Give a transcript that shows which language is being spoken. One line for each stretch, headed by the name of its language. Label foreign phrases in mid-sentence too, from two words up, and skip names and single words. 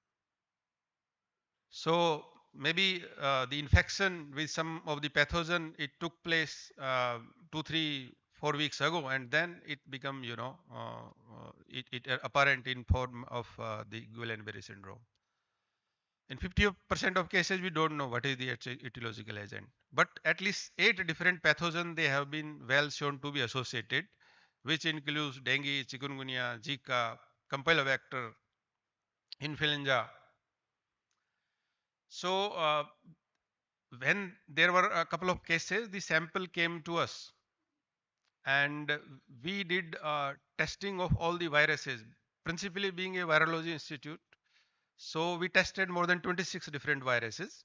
English: So maybe the infection with some of the pathogen, it took place 2, 3, 4 weeks ago, and then it become, it apparent in form of the Guillain-Barré syndrome. In 50% of cases, we don't know what is the etiological agent, but at least 8 different pathogens, they have been well shown to be associated, which includes dengue, chikungunya, Zika, Campylobacter, influenza. So when there were a couple of cases, the sample came to us, and we did testing of all the viruses, principally being a virology institute, so we tested more than 26 different viruses.